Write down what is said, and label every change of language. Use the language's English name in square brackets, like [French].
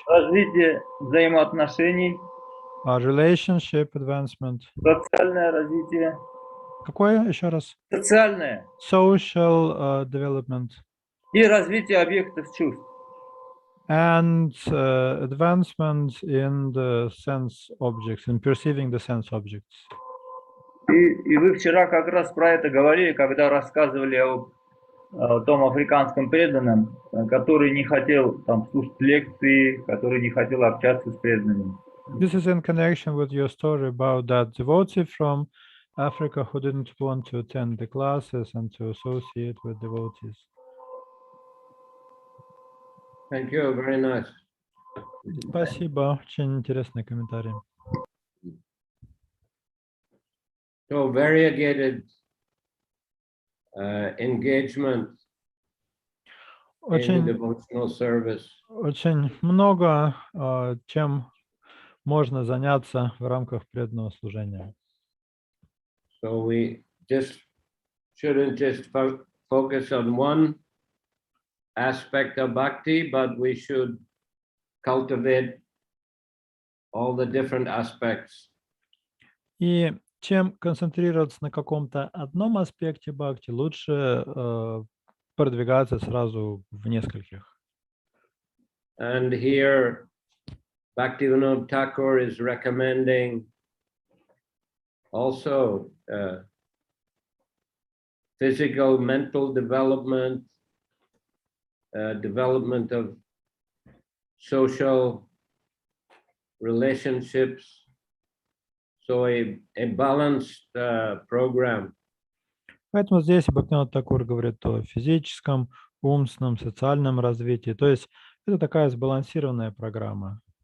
[Russian] развитие взаимоотношений, [English] relationship advancement. [Russian] социальное развитие. Какое еще раз? Социальное. [English] Social development. [Russian] И развитие объектов чувств. [English] And advancement in the sense objects, in perceiving the sense objects. [Russian] И вы вчера как раз про это говорили, когда рассказывали о том африканском преданном, который не хотел там слушать лекции, который не хотел общаться с преданными. [English] This is in connection with your story about that devotee from Africa who didn't want to attend the classes and to associate with devotees. Thank you, very nice. [Russian] Спасибо, очень интересный комментарий. [English] So variegated engagement in devotional service. [Russian] Очень много чем можно заняться в рамках преданного служения. [English] So we shouldn't just focus on one aspect of bhakti, but we should cultivate all the different aspects. [Russian] И чем концентрироваться на каком-то одном аспекте бхакти, лучше продвигаться сразу в нескольких. [English] And here Bhaktivinoda Thakur is recommending also physical, mental development, development of social relationships. So a balanced program. [Russian] Поэтому здесь Бхактивинода Тхакур говорит о физическом, умственном, социальном развитии. То есть это такая сбалансированная программа.